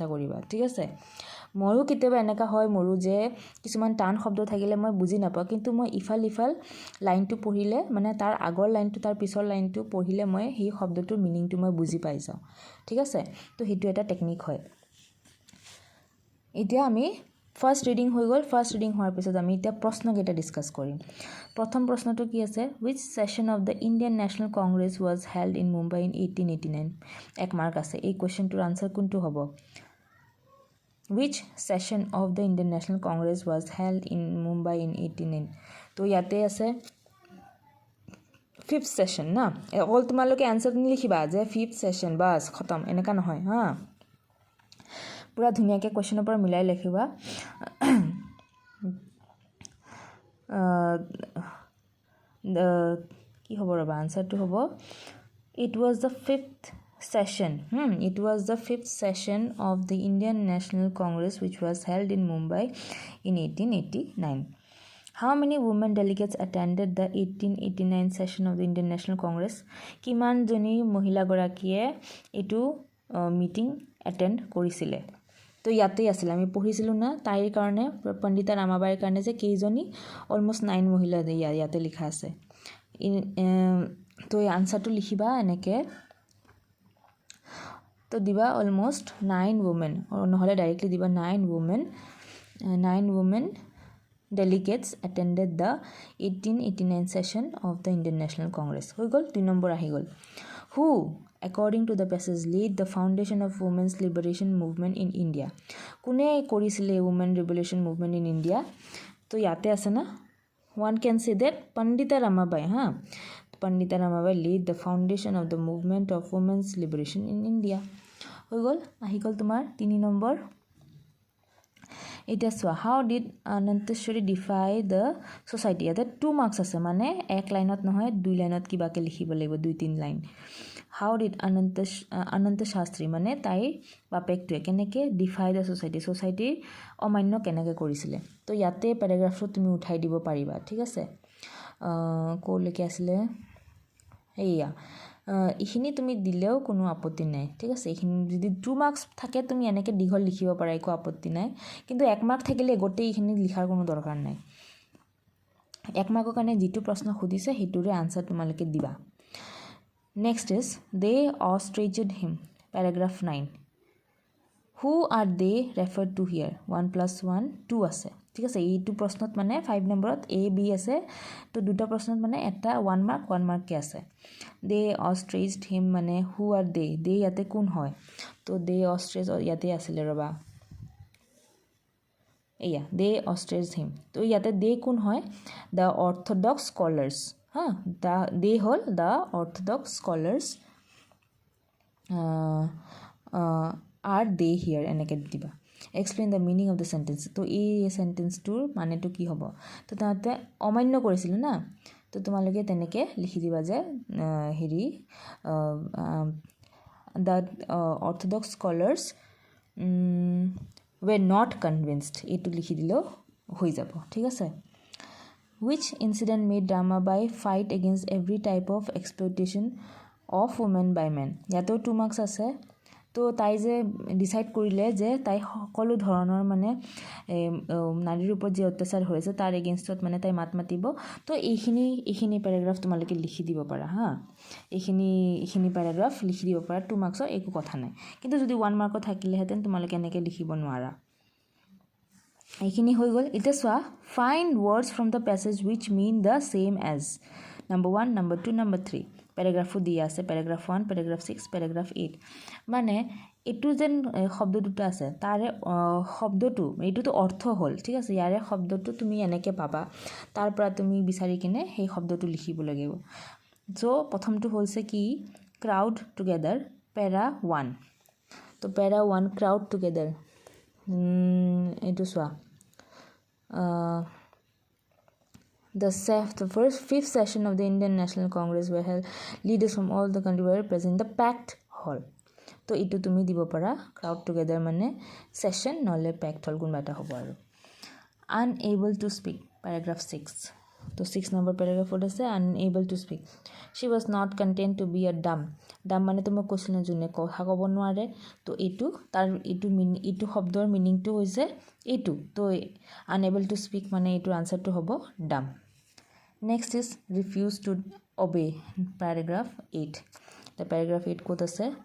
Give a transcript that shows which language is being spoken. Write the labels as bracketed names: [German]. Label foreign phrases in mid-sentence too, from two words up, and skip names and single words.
[Assamese] কৰিবা ঠিক আছে ময়ো কেতিয়াবা এনেকা হয় মোৰো যে কিছুমান টান শব্দ থাকিলে মই বুজি নাপাওঁ কিন্তু মই ইফাল লাইনটো পঢ়িলে মানে তাৰ আগৰ লাইনটো তাৰ পিছৰ লাইনটো পঢ়িলে মই সেই শব্দটোৰ মিনিংটো মই বুজি পাই যাওঁ ঠিক আছে তো সেইটো এটা টেকনিক হয় এতিয়া আমি [English] first reading [Assamese] হৈ গ'ল [English] first reading [Assamese] হোৱাৰ পিছত আমি এতিয়া প্ৰশ্নকেইটা ডিছকাছ কৰিম প্ৰথম প্ৰশ্নটো কি আছে [English] which session of the Indian National Congress was held in Mumbai in 1889 [Assamese] এক মাৰ্ক আছে এই কোৱেশ্চনটোৰ আনসাৰ কোনটো হ'ব [English] which session of the Indian National Congress was held in Mumbai in 1889 [Assamese] তো ইয়াতে আছে [English] 5th session [Assamese] না অল তোমালোকে আনসাৰ লিখিবা যে [English] 5th session [Hindi] बस ख़तम [Assamese] এনেকা নহয় হা পুরা ধুনিয়াকে কোৱেশ্চনৰ পৰা মিলাই লিখিবা কি হ'ব ৰবা আনসাৰটো হ'ব [English] it was the 5th session it was the 5th session of the Indian National Congress which was held in Mumbai in 1889 How many women delegates attended the 1889 session of the Indian National Congress? [Assamese] কিমান জনী মহিলা গৰাকীয়ে এটো মিটিং অ্যাটেন্ড কৰিছিলে তো তো ইয়াতেই আছিল আমি পঢ়িছিলোঁ না তাইৰ কাৰণে পণ্ডিতা ৰামাবাইৰ কাৰণে যে কেইজনী অলমষ্ট 9 মহিলা ইয়াতে লিখা আছে তো এই আনসাৰটো লিখিবা এনেকৈ তো দিবা [English] almost 9 women [Assamese] নহলে ডাইৰেক্টলি দিবা [English] 9 women delegates attended the 1889 session of the Indian National Congress [Assamese] হৈ গল 2 নম্বৰ আহি গল [English] who according to the passage laid the foundation of women's liberation movement in India [Assamese] কোনে কৰিছিলে [English] women liberation movement in India [Assamese] তো ইয়াতে আছে না [English] one can say that Pandita Ramabai Pandita Ramabai laid the foundation of the movement of women's liberation in India [Assamese] হৈ গল আহি গল তোমাৰ 3 নম্বৰ এটা সো [English] how did Ananteshwari defy the society [Assamese] ইয়াতে 2 মার্কস আছে মানে এক লাইনত নহয় 2 লাইনত কিবাকে লিখিব লাগিব 2-3 লাইন [English] how did Ananta Shastri [Assamese] মানে তাই বাপেকটোৱে কেনেকে [English] defy the society [Assamese] অমান্য কেনেকে কৰিছিলে তো ইয়াতে প্যাৰাগ্ৰাফটো তুমি উঠাই দিব পাৰিবা ঠিক আছে কোলৈকে আছিল এইয়া ইখিনি তুমি দিলেও কোনো আপত্তি নাই ঠিক আছে ইখিনি যদি 2 মার্কস থাকে তুমি এনেকে দীঘল লিখিব পাৰা একো আপত্তি নাই কিন্তু 1 মার্ক থাকিলে গোটেই ইখিনি লিখাৰ কোনো দৰকাৰ নাই 1 মাৰ্কৰ কাৰণে যেটো প্ৰশ্ন খুদিছে হেতুৰে আনসাৰ তোমালকে দিবা [English] next is they ostraced him paragraph 9 who are they referred to here [Assamese] 1 + 1 2 আছে ঠিক আছে এইটো প্ৰশ্নত মানে 5 নম্বৰত a b আছে তো দুটা প্ৰশ্নত মানে এটা 1 মার্ক কে আছে [English] they ostraced him [Assamese] মানে [English] who are they [Assamese] ইয়াতে কোন হয় তো [English] they ostraced [Assamese] ইয়াতে আছিল ৰবা এয়া [English] they ostraced him [Assamese] তো ইয়াতে they কোন হয় [English] the orthodox scholars they hold the orthodox scholars are they here [Assamese] এনেকে দিবা [English] explain the meaning of the sentence [Assamese] তো এই sentence টোৰ মানেটো কি হ'ব তো তাতে অমান্য কৰিছিল না তো তোমালকে তেনেকে লিখি দিবা যে হেৰি [English] the orthodox scholars were not convinced [Assamese] এটো লিখি দিলেও হৈ যাব ঠিক আছে [English] which incident made Ramabai fight against every type of exploitation of women by men [Assamese] ইয়াতো 2 মার্কস আছে তো তাই যে ডিসাইড কৰিলে যে তাই সকলো ধৰণৰ মানে নাৰীৰ ওপৰত যে অত্যাচাৰ হৈছে তাৰ এগেইনষ্টত মানে তাই মাত মাতিব তো এইখিনি প্যাৰাগ্ৰাফ তোমালকে লিখি দিব পাৰা এইখিনি প্যাৰাগ্ৰাফ লিখি দিব পাৰা 2 মার্কসৰ একো কথা নাই কিন্তু যদি 1 মার্ক থাকিলে হেতেন তোমালকে এনেকে লিখিব নোৱাৰা এইখিনি হৈ গল এটা সোয়া [English] find words from the passage which mean the same as number 1 number 2 number 3 [Assamese] প্যারাগ্রাফ দিয়া আছে প্যারাগ্রাফ 1 প্যারাগ্রাফ 6 প্যারাগ্রাফ 8 মানে এটু যেন শব্দ দুটো আছে তারে শব্দটো এইটো অর্থ হল ঠিক আছে ইয়াৰে শব্দটো তুমি এনেকে পাবা তাৰ পৰা তুমি বিচাৰি কিনে সেই শব্দটো লিখিব লাগিব সো প্ৰথমটো হৈছে কি [English] crowd together [Assamese] প্যাৰা 1 তো প্যাৰা 1 [English] crowd together [Assamese] এইটো সোয়া [English] the fifth session of the Indian National Congress were held leaders from all the country were present in the packed hall [Assamese] তো এটো তুমি দিব পাৰা [English] crowd together [Assamese] মানে session নলে [English] packed hall [Assamese] কোনবা এটা হ'ব আৰু [English] unable to speak paragraph 6 [Assamese] তো 6 নম্বৰ paragraph আছে [English] unable to speak she was not content to be a dumb [Assamese] মানে তুমি কৈছিল না জুনে কথা ক'ব নোৱাৰে তো এটো তাৰ এটো শব্দৰ মিনিংটো হৈছে এটো তো [English] unable to speak [Assamese] মানে এটো আনসারটো হ'ব dumb [English] next is refuse to obey paragraph 8 the paragraph 8 [Assamese] কোত আছে